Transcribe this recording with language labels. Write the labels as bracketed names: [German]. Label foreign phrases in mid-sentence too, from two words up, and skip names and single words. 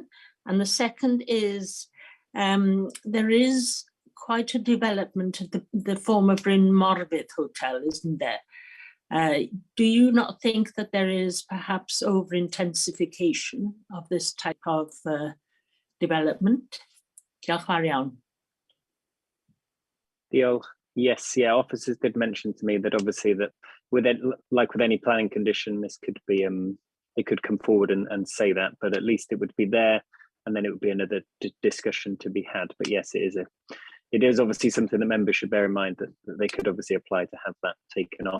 [English] And the second is there is quite a development at the former Bryn Morfydd Hotel, isn't there? Do you not think that there is perhaps over-intensification of this type of development? [Welsh] Diolch yn fawr iawn. Diolch. [English] Yes, yeah, officers did mention to me that obviously that with it, like with any planning condition, this could be, it could come forward and say that, but at least it would be there and then it would be another discussion to be had. But yes, it is obviously something that members should bear in mind that they could obviously apply to have that taken off.